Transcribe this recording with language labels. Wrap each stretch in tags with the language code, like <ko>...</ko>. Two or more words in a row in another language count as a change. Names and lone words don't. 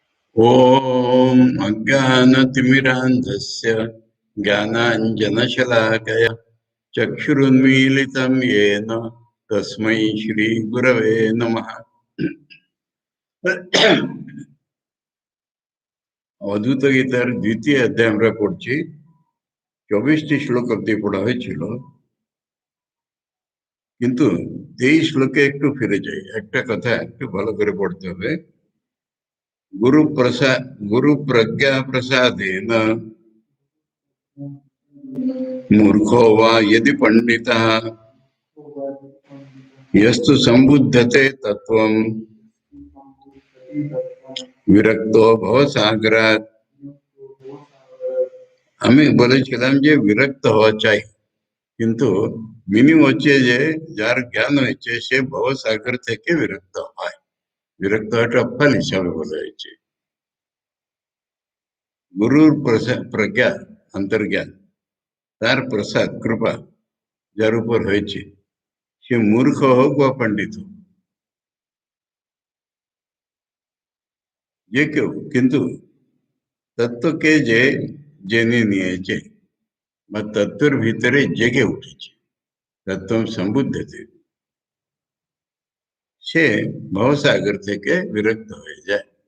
<sa>ॐ अज्ञानतिमिरान्धस्य ज्ञानाञ्जनशलाकया चक्षुरुन्मीलितं येन तस्मै श्रीगुरवे नमः।</sa> <bn>অবধূত গীতার দ্বিতীয় অধ্যায় আমরা পড়ছি। 24টি শ্লোক অবধি পড়া হয়েছিল, কিন্তু 23 শ্লোকে একটু ফিরে যাই। একটা কথা একটু ভালো করে পড়তে হবে।</bn> <sa>गुरु प्रज्ञा प्रसादेन मूर्खो वा यदि पंडितः यस्तु संबुद्धते तत्वं विरक्तो भवसागरात्।</sa> <bn>আমি বলেছিলাম যে বিরক্ত হওয়া চাই, কিন্তু মিনিং হচ্ছে যে যার জ্ঞান হয়েছে সে ভবসাগর থেকে বিরক্ত হয়। বিরক্ত হওয়াটা ফল হিসাবে বলা হয়েছে। গুরুর প্রজ্ঞা, অন্তর্জ্ঞান, তার প্রসাদ কৃপা যার উপর হয়েছে, সে মূর্খ হোক বা পণ্ডিত হোক, যে কেউ, কিন্তু তত্ত্বকে যে জেনে নিয়েছে বা তত্ত্বের ভিতরে জেগে উঠেছে,</bn> <sa>তত্ত্ব সম্বুদ্ধতে,</sa> <bn>সে ভবসাগর থেকে বিরক্ত হয়ে যায়।</bn>